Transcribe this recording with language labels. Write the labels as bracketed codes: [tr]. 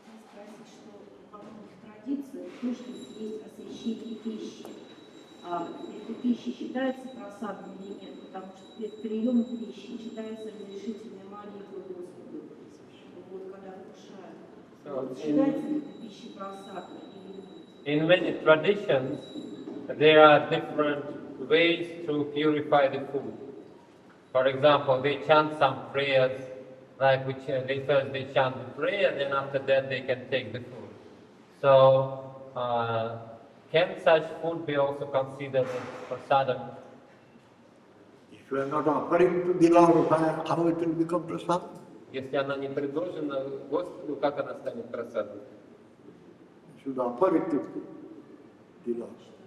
[ru] Спросить, что во многих традициях нужно есть освящение пищи. А эта пища считается просадом или нет? Потому что перед приемом пищи читается разрешительная молитва Господу. Вот когда вкушают. Считается ли эта пища просадом или нет? [en] In many traditions, there are different ways to purify the food. For example, they chant some prayers, like which they first they chant the prayer, then after that they can take the food. So, can such food be also considered as prasadam? If you are not offering to the Lord, how it will become prasad? [ru] Если она не предложена Господу, как она станет просадом? [en] You should offer it to the Lord.